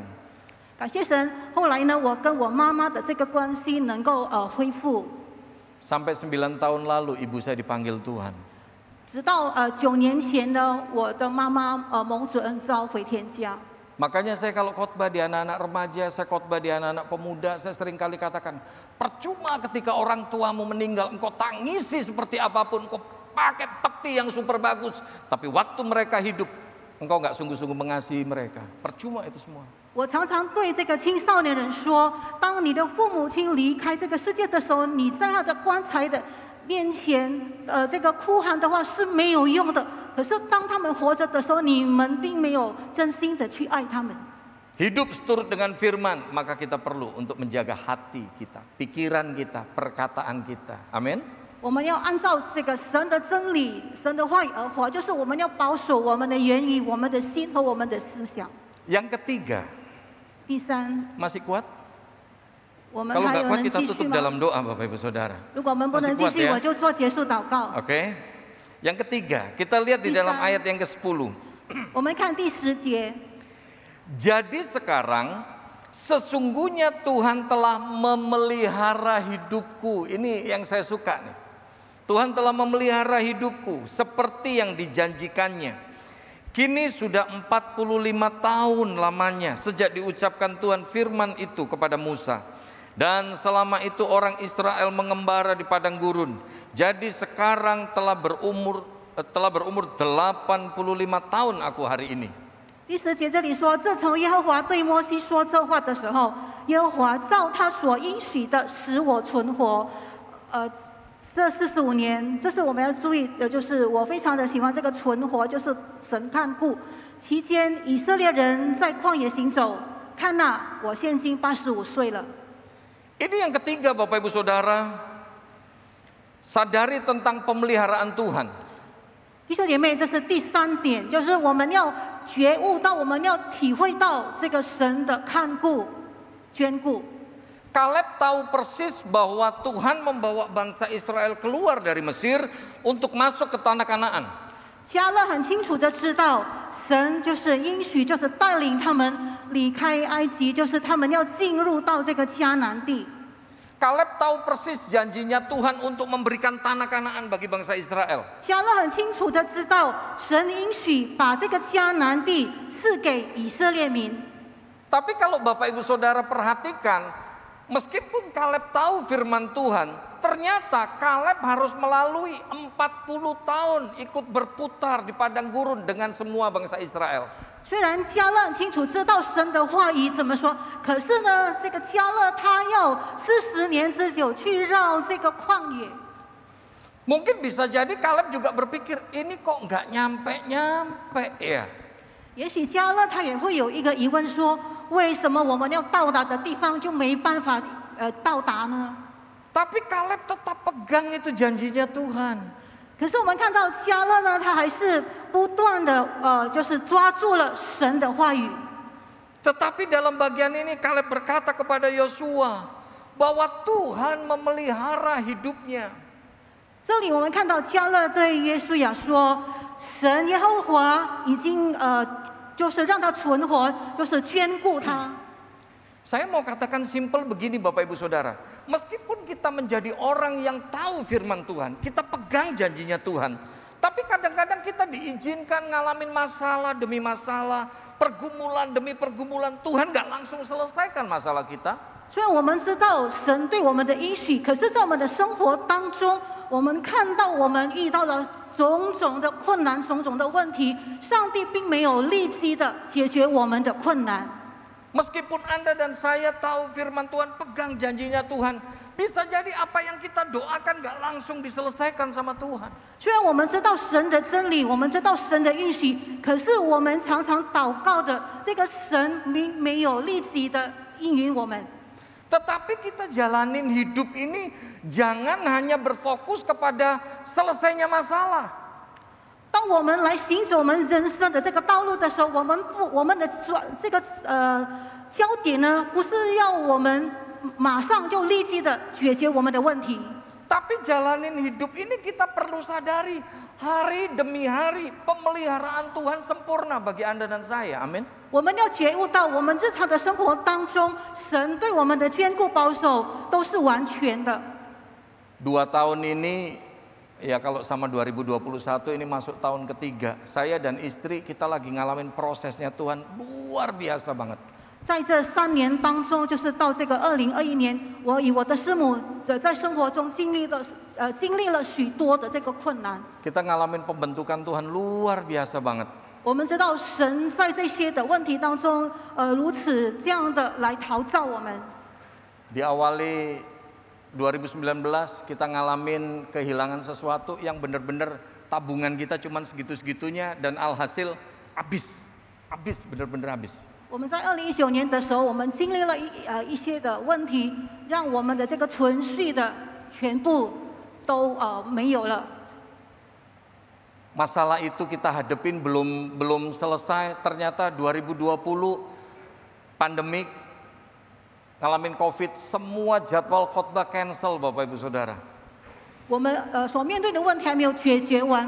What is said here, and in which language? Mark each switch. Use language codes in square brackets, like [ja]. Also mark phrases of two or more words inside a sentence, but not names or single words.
[zh] 感谢神，后来呢，我跟我妈妈的这个关系能够恢复。 [id] Sampai 9 tahun lalu ibu saya dipanggil Tuhan. [zh] 直到9年前呢，我的妈妈蒙主恩召回天家。 [id] Makanya saya kalau khotbah di anak-anak remaja, saya khotbah di anak-anak pemuda, saya sering kali katakan, percuma ketika orang tuamu meninggal, engkau tangisi seperti apapun, engkau pakai peti yang super bagus, tapi waktu mereka hidup, engkau nggak sungguh-sungguh mengasihi mereka. Percuma itu semua. [zh] 我常常对这个青少年人说，当你的父母亲离开这个世界的时候，你在他的棺材的面前，这个哭喊的话是没有用的。可是当他们活着的时候，你们并没有真心的去爱他们。 [id] Hidup seturut dengan firman, maka kita perlu untuk menjaga hati kita, pikiran kita, perkataan kita. Amin. [zh] 我们要按照这个神的真理、神的话语而活，就是我们要保守我们的言语、我们的心和我们的思想。 [id] Yang ketiga, [zh] 第三， [id] masih kuat? [zh] 我们 [id] Kalau [zh] 还 [id] nggak [zh] 有 [id] kuat [zh] 能 [id] kita [zh] 继续 [id] tutup [zh] 吗？ [id] dalam doa Bapak Ibu Saudara. [zh] 如果我们不能 [id] Masih [zh] 继 [id] kuat [zh] 续， [id] ya? [zh] 我就做结束祷告。 [id] Oke. Yang ketiga, kita lihat di dalam ayat yang ke-10. [zh] 我们看第10节， [id] Jadi sekarang sesungguhnya Tuhan telah memelihara hidupku. Ini yang saya suka nih. Tuhan telah memelihara hidupku seperti yang dijanjikannya. Kini sudah 45 tahun lamanya sejak diucapkan Tuhan firman itu kepada Musa. Dan selama itu orang Israel mengembara di padang gurun. Jadi sekarang telah berumur 85 tahun aku hari ini. [zh] 第10节这里说：“自从耶和华对摩西说这话的时候，耶和华照他所应许的使我存活。这45年，这是我们要注意的，就是我非常的喜欢这个存活，就是神看顾。期间以色列人在旷野行走，看哪，我现今85岁了。” [id] Ini yang ketiga Bapak Ibu Saudara, sadari tentang pemeliharaan Tuhan. [zh] 弟兄姐妹，这是第3点，就是我们要觉悟到，我们要体会到这个神的看顾、眷顾。 [id] Kaleb tahu persis bahwa Tuhan membawa bangsa Israel keluar dari Mesir untuk masuk ke tanah Kanaan. [zh] 迦勒很清楚的知道，神就是应许，就是带领他们离开埃及，就是他们要进入到这个迦南地。 [id] Kaleb tahu persis janjinya Tuhan untuk memberikan tanah Kanaan bagi bangsa Israel. [zh] 迦勒很清楚的知道，神应许把这个迦南地赐给以色列民。 [id] Tapi kalau Bapak Ibu Saudara perhatikan, meskipun Kaleb tahu firman Tuhan, ternyata Kaleb harus melalui 40 tahun ikut berputar di padang gurun dengan semua bangsa Israel. [zh] 虽然迦勒很清楚知道神的话语怎么说，可是呢，这个迦勒他要40年之久去绕这个旷野。 [id] Mungkin bisa jadi Kaleb juga berpikir, ini kok nggak nyampe-nyampe ya. [zh] 也许迦勒他也会有一个疑问说，为什么我们要到达的地方就没办法到达呢？ [id] Tapi Kaleb tetap pegang itu janjinya Tuhan. [zh] 可是我们看到迦勒呢，他还是不断的就是抓住了神的话语。 [id] Tetapi dalam bagian ini Kaleb berkata kepada Yosua bahwa Tuhan memelihara hidupnya. [zh] 这里我们看到迦勒对约书亚说：“神耶和华已经就是让他存活，就是眷顾他。” [id] Saya mau katakan simpel begini Bapak Ibu Saudara. Meskipun kita menjadi orang yang tahu firman Tuhan, kita pegang janjinya Tuhan. Tapi kadang-kadang kita diizinkan ngalamin masalah demi masalah, pergumulan demi pergumulan. Tuhan gak langsung selesaikan masalah kita. [zh] 虽然我们知道神对我们的应许，可是在我们的生活当中，我们看到我们遇到了种种的困难、种种的问题，上帝并没有立即的解决我们的困难。 [id] Meskipun Anda dan saya tahu firman Tuhan, pegang janjinya Tuhan, bisa jadi apa yang kita doakan gak langsung diselesaikan sama Tuhan. [zh] 虽然我们知道神的真理，我们知道神的应许，可是我们常常祷告的这个神没有立即的应允我们。 [id] Tetapi kita jalanin hidup ini jangan hanya berfokus kepada selesainya masalah. [zh] 当我们来行走我们人生的这个道路的时候，我们的这个焦点呢，不是要我们马上就立即的解决我们的问题。 [id] Tapi jalanin hidup ini kita perlu sadari hari demi hari pemeliharaan Tuhan sempurna bagi Anda dan saya. Amin. [zh] 我们要觉悟到，我们日常的生活当中，神对我们的眷顾保守都是完全的。 [id] 2 tahun ini, ya kalau sama 2021 ini masuk tahun ketiga. Saya dan istri kita lagi ngalamin prosesnya Tuhan luar biasa banget. [zh] 在这3年当中，就是到这个2021年，我与我的师母在生活中经历了许多的这个困难。 [id] Kita ngalamin pembentukan Tuhan luar biasa banget. [zh] 我们知道神在这些的问题当中，如此这样的来陶造我们。 [id] Diawali 2019 kita ngalamin kehilangan sesuatu yang benar-benar tabungan kita cuman segitu-segitunya dan alhasil habis benar-benar habis. [zh] 我们在2019年的时候，我们经历了一些的问题，让我们的这个存续的全部都没有了。 [id] Masalah itu kita hadepin belum selesai. Ternyata 2020 pandemik ngalamin COVID, semua jadwal khotbah cancel Bapak Ibu Saudara. [zh] 我们所面对的问题还没有解决完。